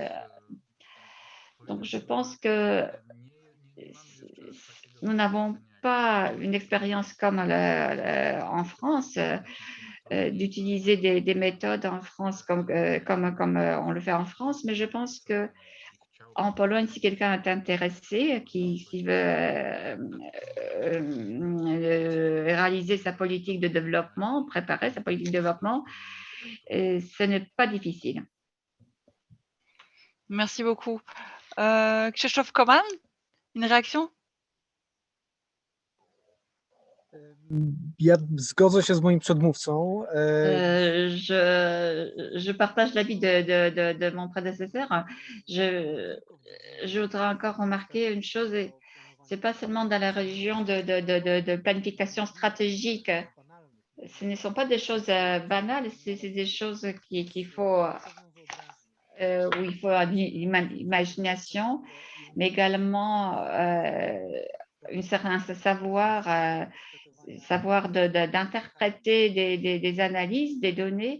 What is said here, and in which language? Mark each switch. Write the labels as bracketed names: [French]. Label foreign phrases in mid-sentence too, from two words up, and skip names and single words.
[French] Donc, je pense que nous n'avons pas une expérience comme en France, d'utiliser des méthodes en France comme on le fait en France, mais je pense que en Pologne, si quelqu'un est intéressé, qui veut réaliser sa politique de développement, préparer sa politique de développement, ce n'est pas difficile. Merci beaucoup. Krzysztof Koman, une réaction? [Polish] Ja zgodzę się z moim przedmówcą. [French] Je partage l'avis de mon prédécesseur. Je voudrais encore remarquer une chose, ce n'est pas seulement dans la région de planification stratégique. Ce ne sont pas des choses banales, c'est des choses qu'il faut, où il faut une imagination, mais également un certain savoir d'interpréter des analyses, des données.